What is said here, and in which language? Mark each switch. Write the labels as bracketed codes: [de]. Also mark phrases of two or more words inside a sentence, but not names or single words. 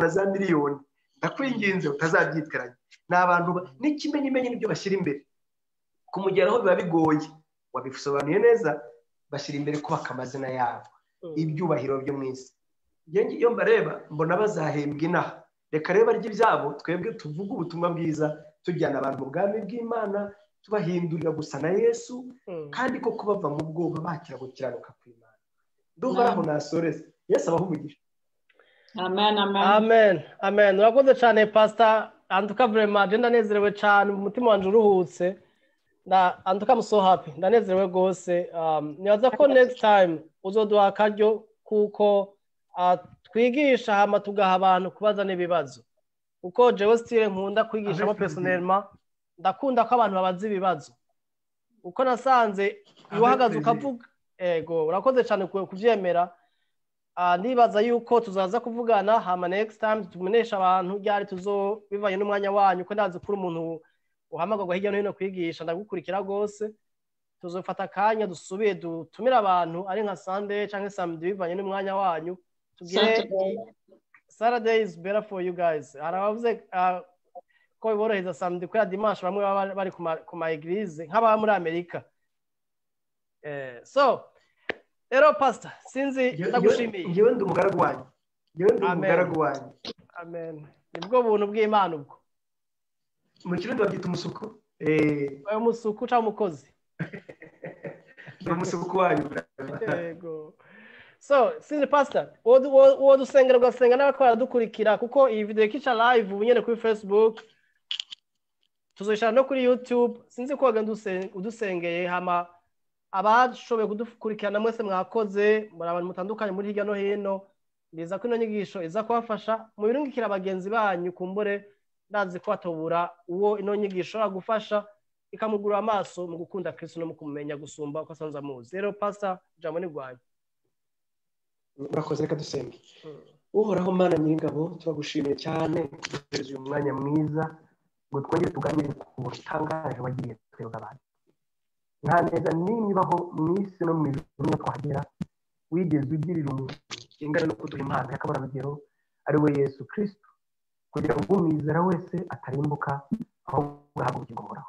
[rw] na za miliyoni ndakwinginze utazabyiteranya ni abantu n'ikimenyimenyi n'ibyo bashyira imbere kumugeraho biba bigoye wabisobanuye neza bashyira imbere kubaka amazina yabo ibyubahiro byo mu isi iyo mbareba mbona bazahembwa inaha reka reba ry'ibyabo twebwe tuvuga ubutumwa bwiza tujyana abantu mu bwami bw'Imana tubahindurira gusa na Yesu kandi ko kubava mu bwoba bakira gukiranuka kw'Imana ndumva aho nasoreza Yesu abaho umugisha. [rn] Amen, amen. Amen, amen. Urakoze cyane Pastor antuka vraiment ndanezerewe cyane umutima wanje uruhutse antuka [en] I'm so happy [rn] ndanezerewe gose nibaza ko [en] next time [rn] uzoduha akaryo kuko twigisha hama tugaha abantu kubaza n'ibibazo uko jewe style nkunda kwigisha mo personnellement ndakunda ko abantu babaza ibibazo uko nasanze iwahagaze ukavuga ego urakoze cyane kuvyemera nibaza yuko tuzaza kuvugana hama [en] next time [rn] tumenyesha abantu ryari bivanye n'umwanya wanyu ko ndazi kuri umuntu uhamagagwa hirya no hino kwigisha ndagukurikira gose tuzofata akanya dusubiye dutumira abantu ari nka Sunday cyangwa Samedi bivanye n'umwanya wanyu tugire [en] Saturday is better for you guys [rn] arabavuze ko biboroheza Samedi ko ya dimanche bamwe bari ku ma eglise nk'aba muri Amerika so rero Pastor sinzi ndagushimiye ngewe ndi umugaragu wanyu amen nibwo buntu bw'Imana ubwo mu kirundi babyita umusuku umusuku cyangwa umukozi umusuku wanyu yego so sinzi Pastor uwo dusengera ugasenga n'abakora dukurikira kuko iyi video ikica live ubunyene kuri Facebook tuzoshara no kuri YouTube sinzi ko wagenda udusengeye hama abashoboye kudukurikirana mwese mwakoze muri abantu mutandukanye muri hirya no hino ndiza ko ino nyigisho iza kubafasha mu birungikira abagenzi banyu kumbure ndazi ko atobura uwo ino nyigisho agufasha ikamugura amaso mu gukunda Kristo no mu kumenya gusumba uko asanzwe amuzi. Rero pastor jambo ni rwanyu. [rw] Urakoze, reka dusenge. Uhoraho Mana nyir'ingabo, turagushimiye cyane kuduhereza uyu mwanya mwiza ngo twongere tuganire ku butangaje wagiriye twebwe abantu. Nta neza n'imwe ibaho mu isi no mu ijuru niyo twahagera wigeze ugirira umuntu ingana no kuduha impano y'akabarabagero ari we Yesu Kristo, kugira ngo umwizera wese atarimbuka ahubwo ahabwe ubugingo buhoraho.